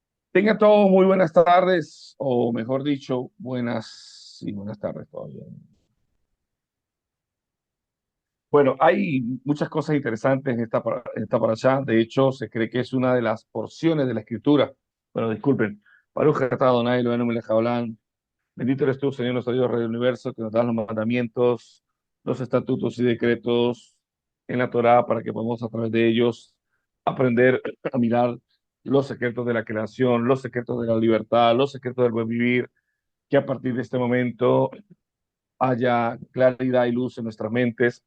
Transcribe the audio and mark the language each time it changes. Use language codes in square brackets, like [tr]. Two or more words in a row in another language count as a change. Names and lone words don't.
[es] Tengan todos muy buenas tardes, o mejor dicho, buenas tardes todavía. Bueno, hay muchas cosas interesantes en esta parashá. De hecho, se cree que es una de las porciones de la escritura. Bueno, disculpen. [he] ברוך אתה אדוני אלוהינו מלך העולם. [es] Bendito eres tú, Señor nuestro Dios, Rey del Universo, que nos das los mandamientos, los estatutos y decretos en la Torá para que podamos a través de ellos aprender a mirar los secretos de la creación, los secretos de la libertad, los secretos del buen vivir, que a partir de este momento haya claridad y luz en nuestras mentes.